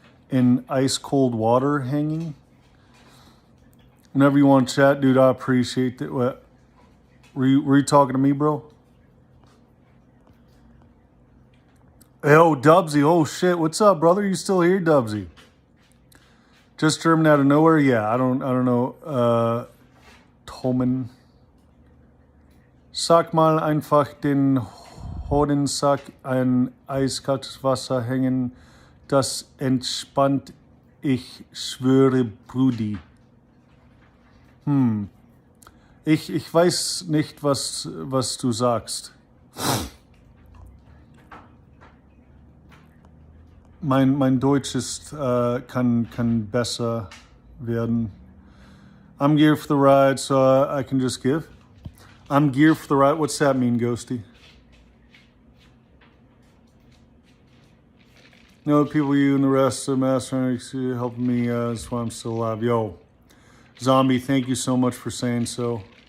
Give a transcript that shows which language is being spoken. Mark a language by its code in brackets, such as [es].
[en] In ice cold water hanging? Whenever you want to chat, dude, I appreciate that. What? Were you talking to me, bro? Yo, Dubsy. Oh shit. What's up, brother? You still here, Dubsy? Just German out of nowhere? Yeah, I don't know. Tomen. [de] Sag mal einfach den Hodensack in eiskaltes Wasser hängen. Das entspannt. Ich schwöre, Brudi. Ich weiß nicht, was du sagst. Mein Deutsch ist, kann besser werden. [en] I'm geared for the ride, so I can just give. I'm geared for the ride. What's that mean, Ghosty? You know, the people, you and the rest of the master helping me. That's why I'm still alive. Yo, Zombie, thank you so much for saying so.